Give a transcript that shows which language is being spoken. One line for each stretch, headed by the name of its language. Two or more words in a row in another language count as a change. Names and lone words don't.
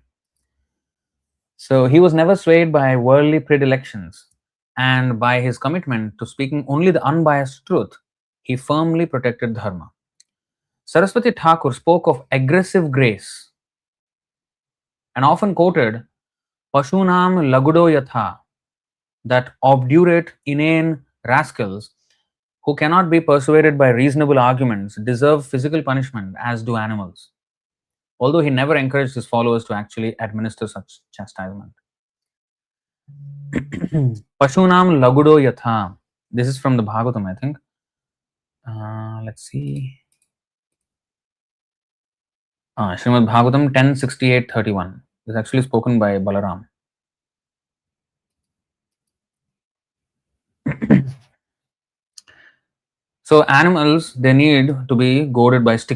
English: So he was never swayed by worldly predilections, and by his commitment to speaking only the unbiased truth, he firmly protected dharma. Sarasvatī Ṭhākura spoke of aggressive grace and often quoted
Sanskrit: Pashunam lagudo yatha,
English: that obdurate, inane rascals who cannot be persuaded by reasonable arguments deserve physical punishment as do animals, although he never encouraged his followers to actually administer such chastisement.
Sanskrit: Pashunam lagudo yatha.
English: This is from the Bhagavatam, I think. Let's see. Srimad Bhagavatam 10:68-31. This is actually spoken by Balaram. So animals, they need to be goaded by stick.